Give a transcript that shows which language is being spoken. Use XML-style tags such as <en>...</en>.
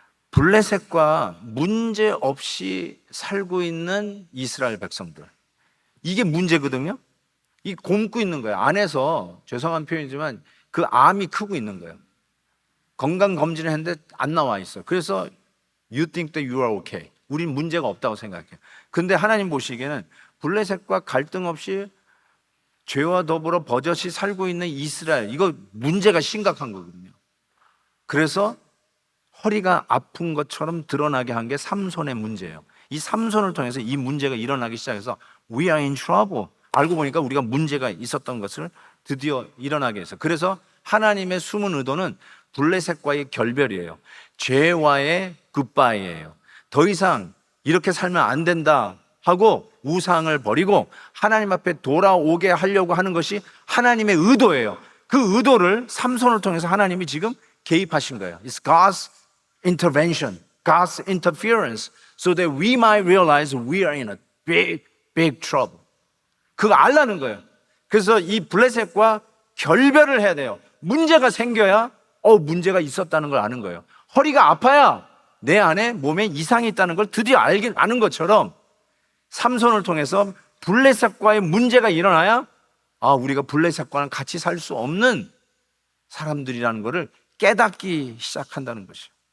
<ko>블레셋과 문제 없이 살고 있는 이스라엘 백성들, 이게 문제거든요. 이 곪고 있는 거예요. 안에서, 죄송한 표현이지만 그 암이 크고 있는 거예요. 건강검진을 했는데 안 나와 있어요. 그래서</ko> <en>You think that you are okay.</en> <ko>우린 문제가 없다고 생각해요. 근데 하나님 보시기에는 블레셋과 갈등 없이 죄와 더불어 버젓이 살고 있는 이스라엘, 이거 문제가 심각한 거거든요. 그래서 허리가 아픈 것처럼 드러나게 한 게 삼손의 문제예요. 이 삼손을 통해서 이 문제가 일어나기 시작해서</ko> <en>We are in trouble.</en> <ko>알고 보니까 우리가 문제가 있었던 것을 드디어 일어나게 해서, 그래서 하나님의 숨은 의도는 블레셋과의 결별이에요. 죄와의 굿바이예요. 더 이상 이렇게 살면 안 된다 하고 우상을 버리고 하나님 앞에 돌아오게 하려고 하는 것이 하나님의 의도예요. 그 의도를 삼손을 통해서 하나님이 지금 개입하신 거예요.</ko> <en>It's God's intervention, God's interference, so that we might realize we are in a big, big trouble.</en> <ko>그거 알라는 거예요. 그래서 이 블레셋과 결별을 해야 돼요. 문제가 생겨야 문제가 있었다는 걸 아는 거예요. 허리가 아파야 내 안에 몸에 이상이 있다는 걸 드디어 아는 것처럼 삼손을 통해서 블레셋과의 문제가 일어나야 우리가 블레셋과는 같이 살 수 없는 사람들이라는 것을 깨닫기 시작한다는 것이에요.</ko>